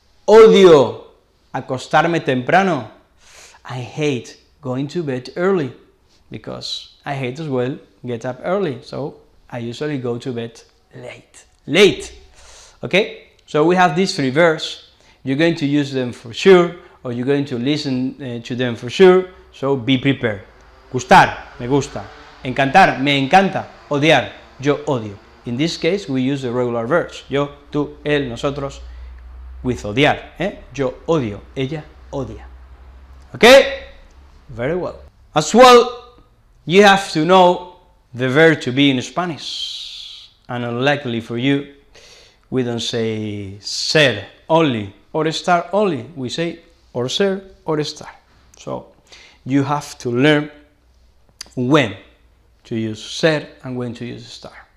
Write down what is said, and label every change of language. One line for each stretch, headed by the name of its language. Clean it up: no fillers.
Spanish: odio acostarme temprano.
English: I hate going to bed early, because I hate as well get up early, so I usually go to bed late. Okay, so we have these 3 verbs. You're going to use them for sure, or you're going to listen to them for sure, so be prepared.
Spanish: Gustar, me gusta. Encantar, me encanta. Odiar, yo odio.
English: In this case, we use the regular verbs.
Spanish: Yo, tú, él, nosotros, with odiar. Yo odio, ella odia. Okay?
English: Very well. As well, you have to know the verb to be in Spanish. And unlikely for you, we don't say ser only or estar only. We say or ser or estar. So you have to learn when to use ser and when to use estar.